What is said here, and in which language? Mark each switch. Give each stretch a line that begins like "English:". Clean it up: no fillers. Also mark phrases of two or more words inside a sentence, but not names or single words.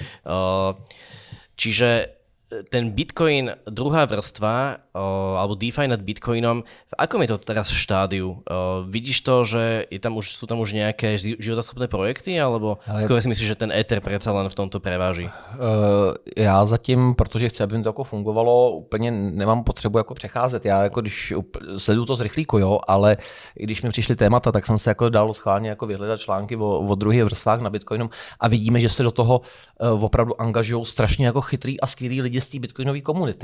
Slovak: Čiže ten Bitcoin, druhá vrstva, alebo DeFi nad Bitcoinom, v akom je to teraz štádiu? Vidíš to, že sú tam už nejaké životaschopné projekty, alebo skôr si myslíš, že ten Ether predsa len v tomto preváží?
Czech: Já zatím, protože chci, aby to jako fungovalo, úplně nemám potřebu jako přecházet. Já jako když sleduju to z rychlíku, jo, ale když mi přišly témata, tak jsem se jako dal schválně jako vyhledat články o druhých vrstvách na Bitcoinu a vidíme, že se do toho opravdu angažují strašně jako chytrý a skvělí lidi z té bitcoinové komunity.